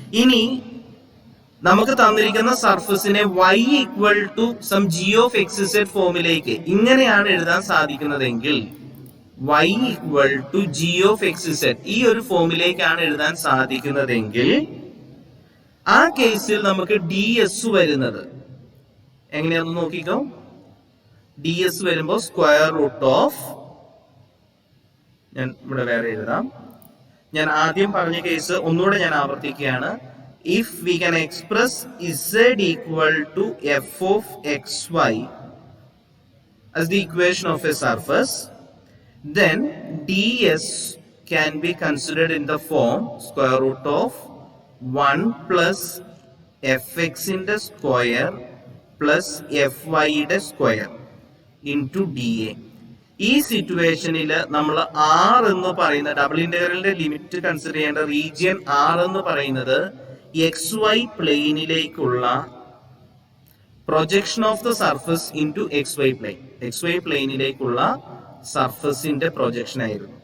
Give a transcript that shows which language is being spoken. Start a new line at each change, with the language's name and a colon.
Malayalam: ഇനി നമുക്ക് തന്നിരിക്കുന്ന സർഫസിനെ y equal to some g of X Z ഫോമിലേക്ക് ഇങ്ങനെയാണ് എഴുതാൻ സാധിക്കുന്നതെങ്കിൽ y equal to g of X Z ഈ ഒരു ഫോമിലേക്കാണ് എഴുതാൻ സാധിക്കുന്നതെങ്കിൽ ആ കേസിൽ നമുക്ക് ds വരുന്നത് എങ്ങനെയാണെന്ന് നോക്കിക്കോ. ds വരുമ്പോൾ സ്ക്വയർ റൂട്ട് ഓഫ്, ഞാൻ ഇവിടെ വേറെ എഴുതാം. ഞാൻ ആദ്യം പറഞ്ഞ കേസ് ഒന്നുകൂടെ ഞാൻ ആവർത്തിക്കുകയാണ്.
English: If we can express z equal to f of xy as the equation of a surface, then ds can be considered in the form square root of 1 plus fx in the square plus fy in the square into dA.
Malayalam: ഈ സിറ്റുവേഷനിൽ നമ്മൾ R എന്ന് പറയുന്ന double ഇന്റഗ്രലിന്റെ limit consider ചെയ്യേണ്ട region R എന്ന് പറയുന്നത് X Y പ്ലെയിനിലേക്കുള്ള
English: Projection of the surface into X Y plane.
Malayalam: X Y പ്ലെയിനിലേക്കുള്ള സർഫസിന്റെ projection ആയിരുന്നു.